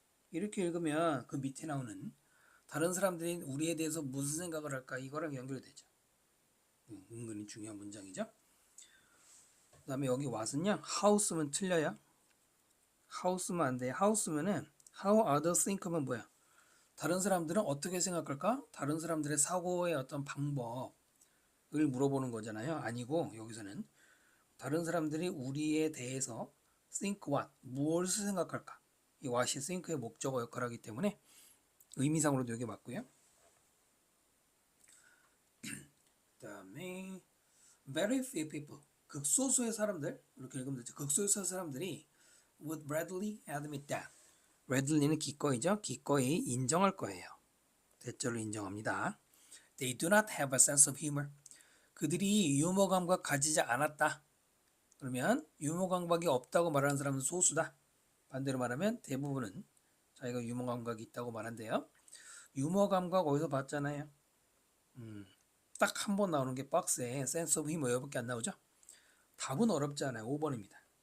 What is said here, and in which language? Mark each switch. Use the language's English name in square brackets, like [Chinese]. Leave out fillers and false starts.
[Korean] 이렇게 읽으면 그 밑에 나오는 다른 사람들이 우리에 대해서 무슨 생각을 할까 이거랑 연결되죠. 은근히 중요한 문장이죠. 그 다음에 여기 what은요. how 쓰면 틀려요. how 쓰면 안 돼요. how 쓰면은 how others think면 뭐야? 다른 사람들은 어떻게 생각할까? 다른 사람들의 사고의 어떤 방법을 물어보는 거잖아요. 아니고 여기서는 다른 사람들이 우리에 대해서 [English] think what, [Korean] 무엇을 생각할까? 이 what이 think의 목적어 역할을 하기 때문에 의미상으로도 여기 맞고요. 그 다음에 [English] very few people, [Korean] 극소수의 사람들, 이렇게 읽으면 되죠. [English] 극소수의 사람들이 would readily admit that. [Korean] readilly는 기꺼이죠. 기꺼이 인정할 거예요. 대절로 인정합니다. [English] They do not have a sense of humor. [Korean] 그들이 유머 감각 가지지 않았다. 그러면 유머 감각이 없다고 말하는 사람은 소수다. 반대로 말하면 대부분은 자기가 유머 감각이 있다고 말한대요. 유머 감각 어디서 봤잖아요. 딱 한 번 나오는 게 박스에 sense of humor 여기밖에 안 나오죠. 답은 어렵지 않아요. 5번입니다.